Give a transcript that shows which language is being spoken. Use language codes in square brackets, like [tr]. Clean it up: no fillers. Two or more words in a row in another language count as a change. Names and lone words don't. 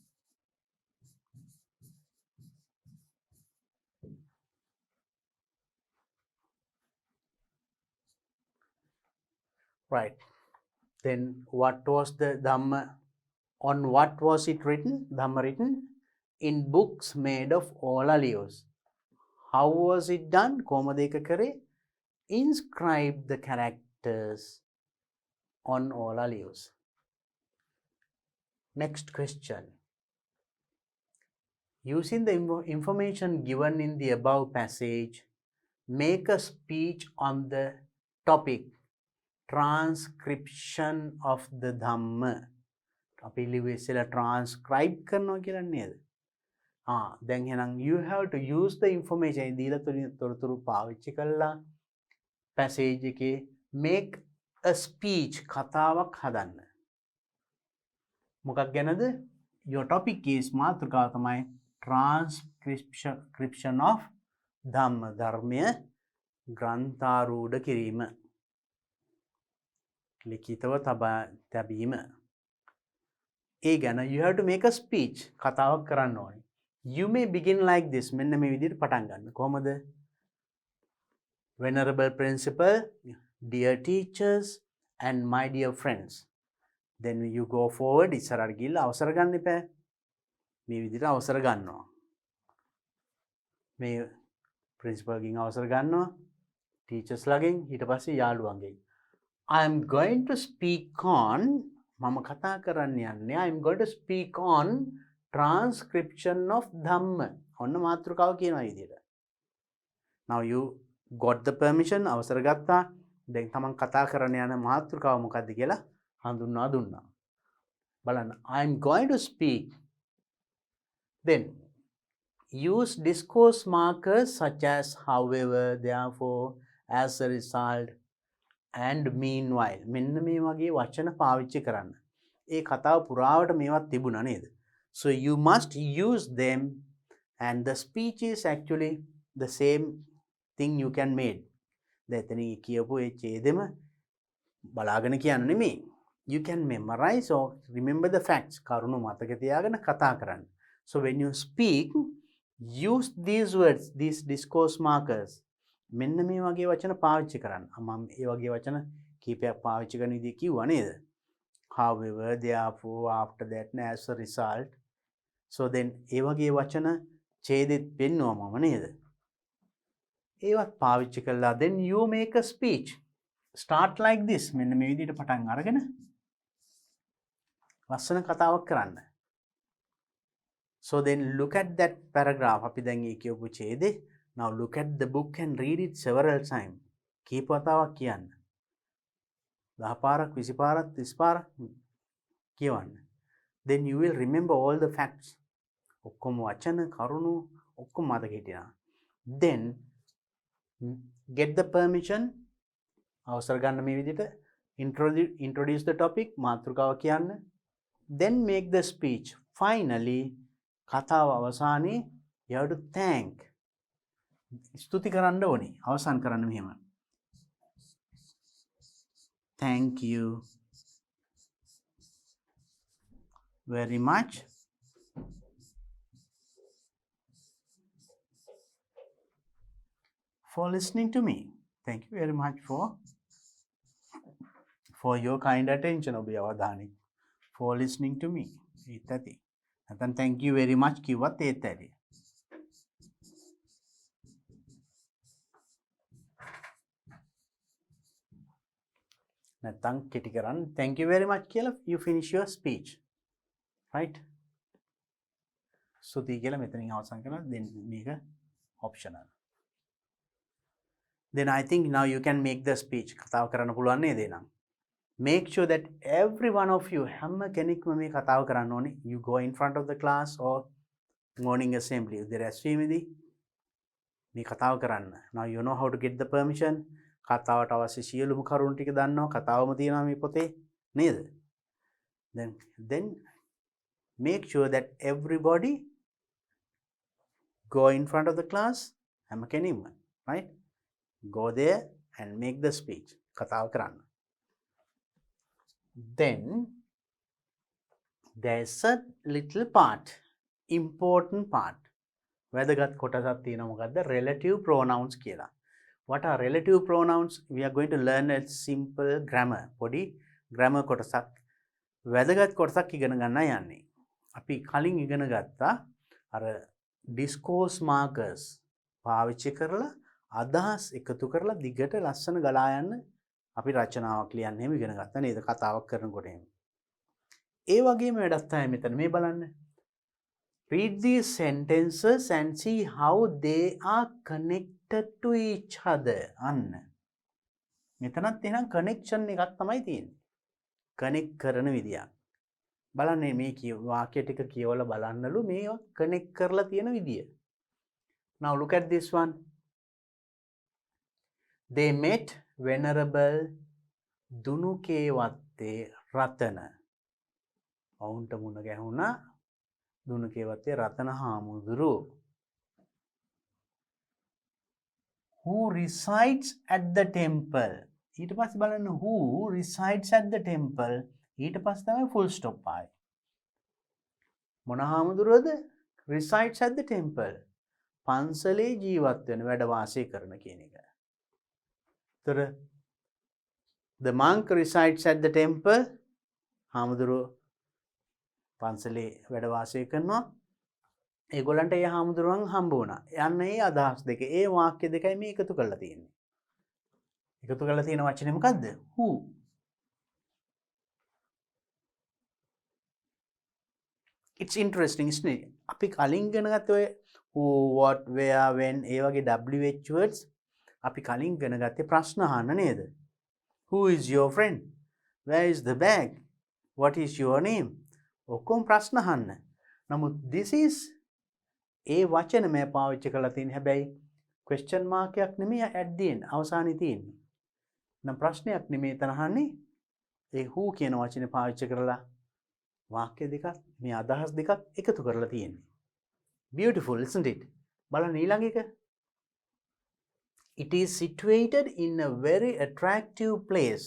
[en] Right. Then what was the Dhamma? On what was it written? Dhamma written? In books made of all our leaves. How was it done? [si] කොහොමද ඒක කරේ? [en] Inscribe the characters on all our leaves. Next question. Using the information given in the above passage, make a speech on the topic transcription of the Dhamma. [si] අපි ලිව්වේ ඉස්සෙල්ලා transcribe කරනවා කියලා නේද? දැන් එහෙනම් [en] you have to use the information [si] දීලා තොරතුරු පාවිච්චි කරලා [en] passage එකේ make a speech [si] කතාවක් හදන්න. මොකක් ගැනද? [en] Your topic is [si] මාතෘකාව තමයි [en] transcription of Dhamma. [si] ධර්මය ග්‍රන්ථාරූඪ කිරීම. ලිඛිතව තැබීම. ඒ ගැන [en] you have to make a speech [si] කතාවක් කරන්න ඕනේ. [en] You may begin like this. [si] මෙන්න මේ විදිහට පටන් ගන්න. කොහොමද? [en] Venerable principal, dear teachers and my dear friends. Then you go forward. [si] ඉස්සරහට ගිහිල්ලා අවසර ගන්න එපා. මේ විදිහට අවසර ගන්නවා. මේ principal ගෙන් අවසර ගන්නවා. teachers ලාගෙන් ඊට පස්සේ යාළුවන්ගෙන්. [en] I am going to speak on [si] මම කතා කරන්න යන්නේ [en] I am going to speak on transcription of Dhamma. [si] ඔන්න මාතෘකාව කියනවා විදිහට. [en] Now you got the permission [si] අවසර ගත්තා. දැන් තමන් කතා කරන්න යන මාතෘකාව මොකක්ද කියලා හඳුන්වා දුන්නා. [en] බලන්න I am going to speak. Then use discourse markers such as however, therefore, as a result and meanwhile. [si] මෙන්න මේ වගේ වචන පාවිච්චි කරන්න. ඒ කතාව පුරාවට මේවත් තිබුණා නේද? [en] So you must use them and the speech is actually the same thing you can make. [si] දැන් කියපු ඒ ඡේදෙම බලාගෙන කියන්න නෙමෙයි. [en] You can memorize or remember the facts. [si] කරුණු මතක තියාගෙන කතා කරන්න. [en] So when you speak, use these words, these discourse markers. [si] මෙන්න මේ වගේ වචන පාවිච්චි කරන්න. මම ඒ වගේ වචන කීපයක් පාවිච්චි කරන විදිහ කිව්වා නේද? [en] However, therefore, after that, as a result. So then [si] ඒ වගේ වචන ඡේදෙත් පෙන්වුවා මම නේද? ඒවත් පාවිච්චි කළා. [en] Then you make a speech. Start like this. [si] මෙන්න මේ විදිහට පටන් අරගෙන ලස්සන කතාවක් කරන්න. [en] So then look at that paragraph. [si] අපි දැන් ඒ කියපු ඡේදේ [en] now look at the book and read it several times. [si] කීප වතාවක් කියන්න. 10 පාරක් 20 පාරක් 30 පාරක් කියවන්න. [en] Then you will remember all the facts. [si] ඔක්කොම වචන කරුණු ඔක්කොම මතක හිටිනවා. [en] Then get the permission. [si] අවසර ගන්න මේ විදිහට [en] introduce the topic [si] මාතෘකාව කියන්න. [en] Then make the speech. Finally [si] කතාව අවසානයේ [en] you have to thank. [si] ස්තුති කරන්න ඕනේ. අවසන් කරන්න මෙහෙම. [en] Thank you very much for listening to me. Thank you very much for your kind attention. [si] ඔබේ අවධානය. [en] For listening to me. [si] ඒත් ඇති. නැත්නම් [en] thank you very much [si] කිව්වත් ඒත් ඇති. නැත්නම් කෙටි කරන්න [en] thank you very much [si] කියලා [en] you finish your speech. Right? [si] ස්තුතියි කියලා මෙතනින් අවසන් කරලා then මේක optional. [en] Then I think now you can make the speech. [si] කතාව කරන්න පුළුවන් නේද එහෙනම්? [en] Make sure that every one of you [si] හැම කෙනෙක්ම මේ කතාව කරන්න ඕනේ. [en] You go in front of the class or morning assembly. [si] උදෑසීමේදී මේ කතාව කරන්න. [en] Now you know how to get the permission. [si] කතාවට අවශ්‍ය සියලුම කරුණු ටික දන්නවා. කතාවම තියෙනවා මේ පොතේ නේද? [en] Then make sure that everybody go in front of the class [si] හැම කෙනෙක්ම [en] right go there and make the speech [si] කතාව කරන්න. [en] Then there's a little part, important part. [si] වැදගත් කොටසක් තියෙනවා මොකද්ද? [en] relative pronouns [si] කියලා. [en] What are relative pronouns? We are going to learn a simple grammar. [si] පොඩි grammar කොටසක් වැදගත් කොටසක් ඉගෙන ගන්න යන්නේ. අපි කලින් ඉගෙන ගත්තා අර [en] discourse markers [si] පාවිච්චි කරලා අදහස් එකතු කරලා දිගට ලස්සන ගලා යන්න අපි රචනාවක් ලියන්න එහෙම ඉගෙන ගත්තා නේද කතාවක් කරනකොට එහෙම. ඒ වගේම වැඩක් තමයි මෙතන මේ බලන්න. [en] Read these sentences and see how they are connected to each other. [si] අන්න. මෙතනත් එහෙනම් connection එකක් තමයි තියෙන්නේ. connect කරන විදියක්. බලන්න මේ වාක්‍ය ටික කියවලා බලන්නලු මේවා connect කරලා තියෙන විදිය. [en] Now look at this one. They met Venerable දුනුකේවත්තේ රතන. [si] ඔවුන්ට මුණ ගැහුණා දුනුකේවත්තේ රතන හාමුදුරුවෝ. [en] Who resides at the temple. [si] ඊට පස්සේ බලන්න [en] who resides at the temple. [si] ඊට පස්සේ තමයි [en] full stop [si] ආයි. මොන හාමුදුරුවෝද? [en] resides at the temple. [si] පන්සලේ ජීවත් වෙන වැඩ වාසය කරන කියන එක. [en] තොර the monk resides at the temple. [si] හාමුදුරුවෝ පන්සලේ වැඩ වාසය කරනවා. ඒගොල්ලන්ට ඒ හාමුදුරුවන් හම්බ වුණා. යන්න ඒ අදහස් දෙක ඒ වාක්‍ය දෙකයි මේ එකතු කරලා තියෙන්නේ. එකතු කරලා තියෙන වචනේ මොකද්ද? [en] who. It's interesting isn't it? [si] අපි කලින් ඉගෙන ගත්ත ඔය [en] who, what, where, when [si] ඒ වගේ [en] WH words [si] අපි කලින් ඉගෙන ගත්තේ ප්‍රශ්න අහන්න නේද? [en] Who is your friend? Where is the bag? What is your name? [si] ඔක්කොම ප්‍රශ්න අහන්න. නමුත් [en] this is [si] ඒ වචන මේ පාවිච්චි කරලා තියෙන හැබැයි [en] question mark [si] එකක් නෙමෙයි [en] at the end [si] අවසානයේ තියෙන්නේ. නම් ප්‍රශ්නයක් නෙමෙයි එතන අහන්නේ. ඒ who කියන වචනේ පාවිච්චි කරලා වාක්‍ය දෙකක් මේ අදහස් දෙකක් එකතු කරලා තියෙන්නේ. [en] Beautiful isn't it? [si] බලන්න ඊළඟ එක. [en] It is situated in a very attractive place.